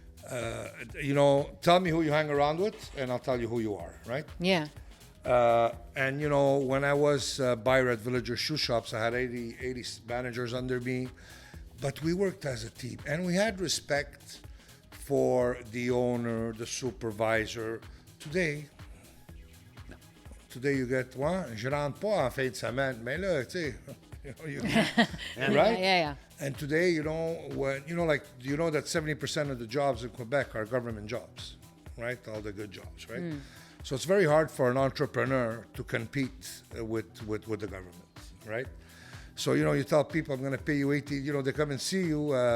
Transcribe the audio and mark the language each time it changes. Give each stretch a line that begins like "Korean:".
English: Tell me who you hang around with, and I'll tell you who you are, right? Yeah. And when I was buyer at Villager Shoe Shops, I had 80 managers under me, but we worked as a team, and we had respect for the owner, the supervisor. Today you get,
French: je rentre pas en fin de semaine, mais là, tu sais,
English: right? Yeah. And today, like that 70% of the jobs in Quebec are government jobs, right? All the good jobs, right? So it's very hard for an entrepreneur to compete with the government, right? So, you tell people, I'm going to pay you 80, they come and see you.